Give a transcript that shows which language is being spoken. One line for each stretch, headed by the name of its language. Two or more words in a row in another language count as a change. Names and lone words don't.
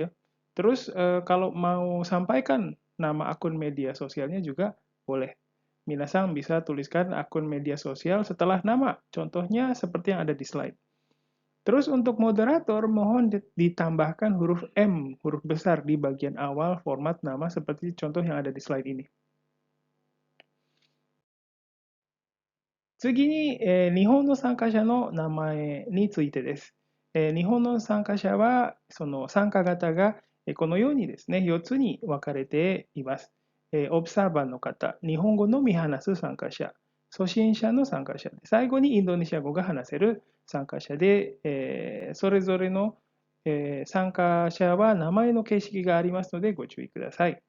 Indonesian: Terus kalau mau sampaikan nama akun media sosialnya juga boleh. Minasang bisa tuliskan akun media sosial setelah nama, contohnya seperti yang ada di slide. Terus untuk moderator, mohon ditambahkan huruf M, huruf besar di bagian awal format nama seperti contoh yang ada di slide ini.
Japanese: 次に、日本の参加者の名前についてです。日本の参加者は、その参加型がこのようにですね、4つに分かれています。オブサーバーの方、日本語のみ話す参加者、初心者の参加者、最後にインドネシア語が話せる参加者で、それぞれの、参加者は名前の形式がありますのでご注意ください。